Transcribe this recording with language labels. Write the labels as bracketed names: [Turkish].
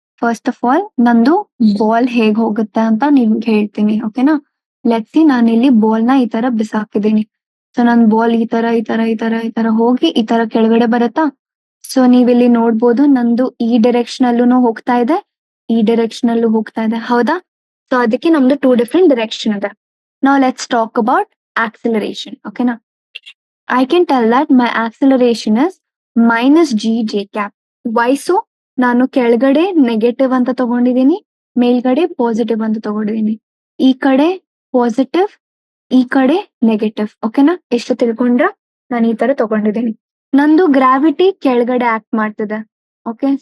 [English] first of all [Kannada] ನಂದು ball ಹೇಗ್ ಹೋಗುತ್ತೆ ಅಂತ ನಿಮ್ಗೆ ಹೇಳ್ತೀನಿ. ಓಕೆನಾ? ಲೆಟ್ಸಿ ನಾನು ಇಲ್ಲಿ ಬಾಲ್ ನ ಈ ತರ ಬಿಸಾಕಿದೀನಿ. ಸೊ ನನ್ ಬಾಲ್ ಈ ತರ ಹೋಗಿ ಈ ತರ ಕೆಳಗಡೆ ಬರುತ್ತಾ. ಸೊ ನೀವಿಲ್ಲಿ ನೋಡ್ಬೋದು, ನಂದು ಈ ಡೈರೆಕ್ಷನ್ ಅಲ್ಲೂ ಹೋಗ್ತಾ ಇದೆ, ಈ ಡೈರೆಕ್ಷನ್ ಅಲ್ಲೂ ಹೋಗ್ತಾ ಇದೆ. ಹೌದಾ? ಸೊ ಅದಕ್ಕೆ ನಮ್ದು 2 ಡಿಫ್ರೆಂಟ್ ಡೈರೆಕ್ಷನ್ ಇದೆ. [English] Now let's talk about acceleration. Okay na? I can tell that my acceleration is minus g j cap. Why so? [Kannada] ನಾನು ಕೆಳಗಡೆ ನೆಗೆಟಿವ್ ಅಂತ ತಗೊಂಡಿದ್ದೀನಿ, ಮೇಲ್ಗಡೆ ಪಾಸಿಟಿವ್ ಅಂತ ತಗೊಂಡಿದ್ದೀನಿ. ಈ ಕಡೆ ಪಾಸಿಟಿವ್, ಈ ಕಡೆ ನೆಗೆಟಿವ್. ಓಕೆನಾ? ಎಷ್ಟು ತಿಳ್ಕೊಂಡ್ರ? ನಾನು ಈ ತರ ತಗೊಂಡಿದ್ದೀನಿ. ನಂದು ಗ್ರಾವಿಟಿ ಕೆಳಗಡೆ ಆಕ್ಟ್ ಮಾಡ್ತಿದೆ. ಓಕೆ?